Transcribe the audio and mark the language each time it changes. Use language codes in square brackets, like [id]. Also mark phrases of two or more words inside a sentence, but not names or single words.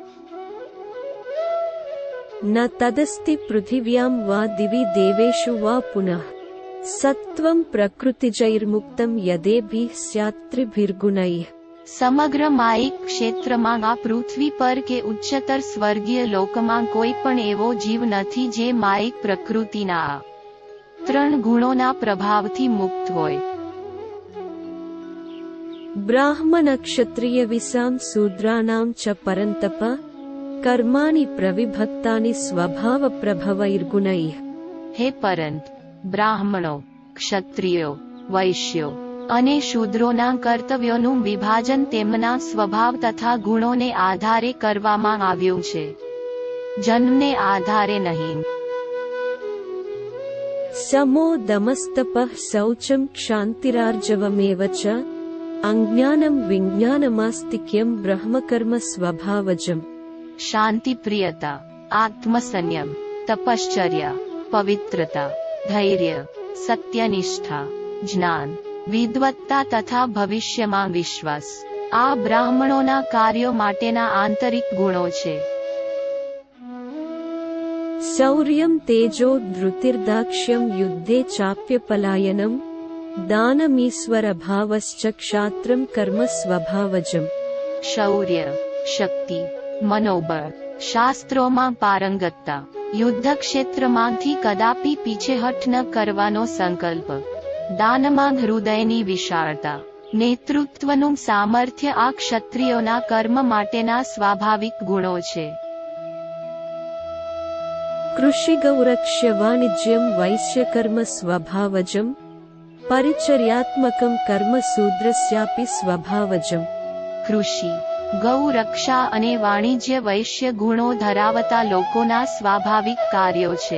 [sa] न तदस्ति पृथिव्यां वा दिवि देवेषु वा पुनः सत्त्वं प्रकृतिजैर्मुक्तं यदेभिः स्यात्त्रिभिर्गुणैः। [gu] સમગ્ર માયિક ક્ષેત્રમાં આ પૃથ્વી પર કે ઉચ્ચતર સ્વર્ગીય લોકમાં કોઈ પણ એવો જીવ નથી જે માયિક પ્રકૃતિના 3 ગુણોના પ્રભાવથી મુક્ત હોય. [sa] ब्राह्मणक्षत्रियविसां शूद्राणां च परन्तप कर्माणि प्रविभक्तानि स्वभावप्रभवैर्गुणैः। [gu] હે પરંત, બ્રાહ્મણો, ક્ષત્રિયો, વૈશ્યો અને શૂદ્રોના કર્તવ્યોનું વિભાજન તેમના સ્વભાવ તથા ગુણોને આધારે કરવામાં આવ્યું છે, જન્મને આધારે નહીં. [sa] समो दमस्तपः शौचं क्षान्तिरार्जवमेव च अज्ञानं विज्ञानमास्तिक्यं ब्रह्मकर्म स्वभावजम्। [gu] શાંતિ, પ્રિયતા, આત્મસંયમ, તપશ્ચર્યા, પવિત્રતા, ધૈર્ય, સત્યનિષ્ઠા, જ્ઞાન, વિદ્વત્તા તથા ભવિષ્યમાં વિશ્વાસ આ બ્રાહ્મણોના કાર્યો માટેના આંતરિક ગુણો છે. [sa] शौर्यं तेजो धृतिर्दाक्ष्यं युद्धे चाप्यपलायनं दानमीश्वरभावश्च क्षात्रं कर्म स्वभावजम्। [gu] શૌર્ય, શક્તિ, મનોબળ, શાસ્ત્રોમાં પારંગતતા, યુદ્ધ ક્ષેત્રમાંથી કદાપી પીછેહઠ ન કરવાનો સંકલ્પ, દાનમાં હૃદયની વિશાળતા, નેતૃત્વનું સામર્થ્ય આ ક્ષત્રિયોના કર્મ માટેના સ્વાભાવિક ગુણો છે. [sa] कृषिगौरक्ष्य वाणिज्यं वैश्यकर्म स्वभावजं परिचर्यात्मकं कर्म शूद्रस्यापि स्वभावजम्। [gu] કૃષિ, ગૌ રક્ષા અને વાણિજ્ય વૈશ્ય ગુણો ધરાવતા લોકોના સ્વાભાવિક કાર્યો છે.